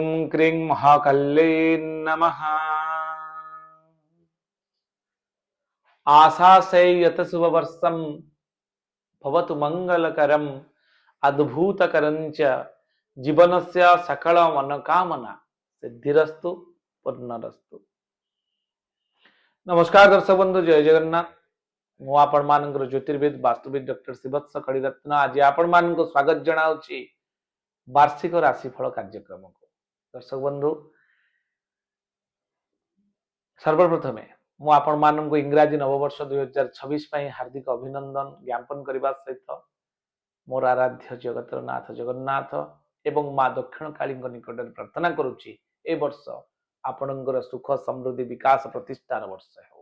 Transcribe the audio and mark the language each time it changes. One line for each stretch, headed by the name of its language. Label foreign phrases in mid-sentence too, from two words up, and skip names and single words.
Sanskrit: क्रीं महाकल्यै नमः। आशासे यत शुभवर्षं भवतु मंगलकरम् अद्भुतकरं च जीवनस्य सकल मनोकामना सिद्धिरस्तु पूर्णरस्तु।
Odia: ନମସ୍କାର ଦର୍ଶକ ବନ୍ଧୁ, ଜୟ ଜଗନ୍ନାଥ। ମୁଁ ଆପଣ ମାନଙ୍କର ଜ୍ୟୋତିର୍ବିଦ ବାସ୍ତୁବିଦ ଡକ୍ଟର ଶିବତ୍ସ କଡ଼ୀରତ୍ନ ଆଜି ଆପଣ ମାନଙ୍କୁ ସ୍ୱାଗତ ଜଣାଉଛି ବାର୍ଷିକ ରାଶିଫଳ କାର୍ଯ୍ୟକ୍ରମ କୁ। ଦର୍ଶକ ବନ୍ଧୁ, ସର୍ବପ୍ରଥମେ ମୁଁ ଆପଣ ମାନଙ୍କୁ ଇଂରାଜୀ ନବବର୍ଷ 2026 ହାର୍ଦ୍ଦିକ ଅଭିନନ୍ଦନ ଜ୍ଞାପନ କରିବା ସହିତ ମୋର ଆରାଧ୍ୟ ଜଗତର ନାଥ ଜଗନ୍ନାଥ ଏବଂ ମା' ଦକ୍ଷିଣ କାଳୀ ନିକଟ ପ୍ରାର୍ଥନା କରୁଛି ଏ ବର୍ଷ ଆପଣଙ୍କର ସୁଖ ସମୃଦ୍ଧି ବିକାଶ ପ୍ରତିଷ୍ଠାର ବର୍ଷ ହେଉ।